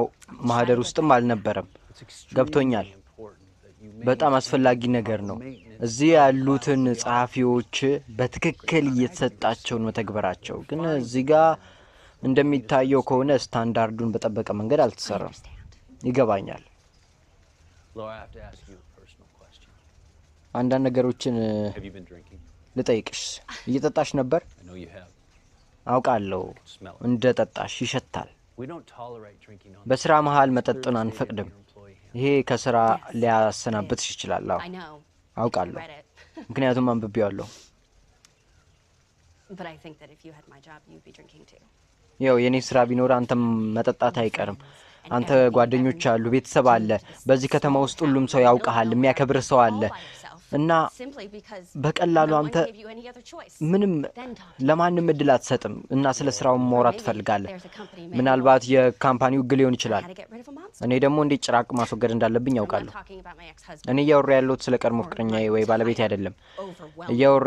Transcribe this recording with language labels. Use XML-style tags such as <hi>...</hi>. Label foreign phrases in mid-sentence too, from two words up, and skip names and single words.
<am>ማህደር ውስጥም አልነበረም። ገብቶኛል። በጣም አስፈላጊ ነገር ነው። እዚህ ያሉትን ጸሐፊዎች በትክክል እየተሰጣቸውን መተግበራቸው ግን እዚህ ጋር እንደሚታየው ከሆነ ስታንዳርዱን በጠበቀ መንገድ አልተሰራም። ይገባኛል።</am> <en>Laura, I have to ask you a personal question.</en> <am>አንዳንድ ነገሮችን</am> <en>Have you been drinking?</en> <am>ልጠይቅሽ። እየጠጣሽ ነበር?</am> <en>I know you have.</en> <am>አውቃለሁ እንደ ጠጣሽ ይሸታል።</am> <en>We don't tolerate drinking on</en> <am>በስራ መሃል መጠጡን አንፈቅድም። ይሄ ከስራ ሊያሰናብትሽ ይችላል። አውቃለሁ ምክንያቱም አንብቤዋለሁ።</am> <en>But I think that if you had my job, you'd be drinking too.</en> <am>ያው የኔ ስራ ቢኖር አንተም መጠጣት አይቀርም። አንተ ጓደኞች አሉ፣ ቤተሰብ አለ። በዚህ ከተማ ውስጥ ሁሉም ሰው ያውቃል፣ የሚያከብር ሰው አለ እና በቀላሉ አንተ ምንም ለማንም እድል አትሰጥም እና ስለ ስራው ማውራት ትፈልጋለህ። ምናልባት የካምፓኒው ግል ሊሆን ይችላል። እኔ ደግሞ እንዴት ጭራቅ ማስወገድ እንዳለብኝ ያውቃለሁ። እኔ እያወራሁ ያለሁት ስለ ቀድሞ ፍቅረኛዬ ወይ ባለቤቴ አይደለም። እያወራሁ</am>